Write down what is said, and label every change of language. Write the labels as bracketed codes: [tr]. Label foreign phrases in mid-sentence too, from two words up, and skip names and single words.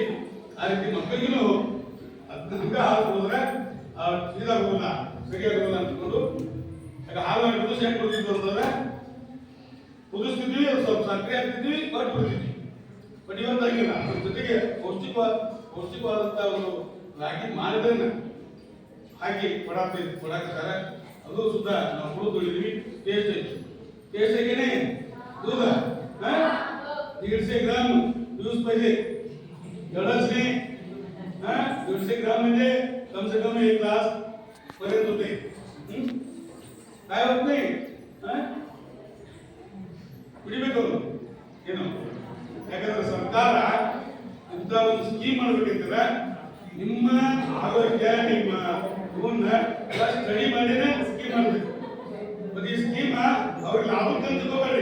[kn] ಆ ರೀತಿ ಮಕ್ಕಳಿಗೂ ಹಂಗ ಹಾಲು ಕುಡಿದ್ರೆ ಇದಾಗೋಲ್ಲ, ಸರಿಯಾಗೋಲ್ಲ ಅಂದ್ಕೊಂಡು ಹಾಲು ಕುದಿಸಿ ಕೊಡ್ತಿದ್ವಿ ಅಂತಂದ್ರೆ ಕುದಿಸ್ತಿದ್ವಿ, ಸ್ವಲ್ಪ ಸಕ್ಕರೆ ಹಾಕ್ತಿದ್ವಿ, ಕೊಟ್ಟು ಬಿಡ್ತಿದ್ವಿ. ಬಟ್ ಇವತ್ತು ಹಂಗಿಲ್ಲ. ಅದ್ರ ಜೊತೆಗೆ ಪೌಷ್ಟಿಕವಾದಂತ ಒಂದು ರಾಗಿ ಮಾಡಿದ್ರೆ ಹಾಕಿ ಕೊಡಾಕತ್ತಾರೆ. ಅದು ಸುದ್ದ ನಾವು ಕುಡಿದಿದ್ದೀವಿ. ಟೇಸ್ಟ್ ಐತಿ. ಟೇಸ್ಟ್ ಆಗೇನೆ [mr] दूध 150 ग्राम यूज पाहिजे. एवढंच नाही, 150 ग्राम म्हणजे [hi] कम से कम [mr] 1 ग्लास पर्यंत होते. काय होत नाही, [kn] ಕುಡಿಬೇಕು ಏನು. ಯಾಕಂದ್ರೆ ಸರ್ಕಾರ ಇಂಥ ಒಂದು ಸ್ಕೀಮ್ ಮಾಡ್ಬೇಕಿದ್ರೆ ನಿಮ್ಮ ಆರೋಗ್ಯ ನಿಮ್ಮ ಇವನ್ನ ಎಲ್ಲ ಸ್ಟಡಿ ಮಾಡಿನೇ ಸ್ಕೀಮ್ ಮಾಡಬೇಕು. ಮತ್ತೆ ಈ ಸ್ಕೀಮ್ ಅವ್ರಿಗೆ ಲಾಭಕ್ಕೆ ತಗೋಬೇಡಿ.